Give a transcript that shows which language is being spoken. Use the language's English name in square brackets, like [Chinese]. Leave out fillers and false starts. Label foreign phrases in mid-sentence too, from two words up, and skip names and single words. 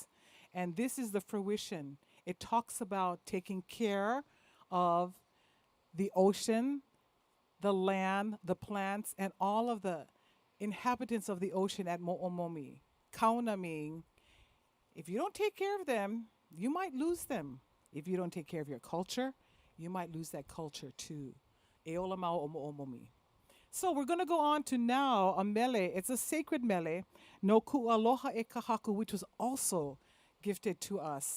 [English] And this is the fruition. It talks about taking care of the ocean, the land, the plants, and all of the inhabitants of the ocean at Mo'omomi. Kauna meaning, if you don't take care of them, you might lose them. If you don't take care of your culture, you might lose that culture too. [Hawaiian] Eola mau o Mo'omomi. [English] So we're going to go on to now a mele. It's a sacred mele, [Hawaiian] no ku'aloha e kahaku, [English] which was also gifted to us.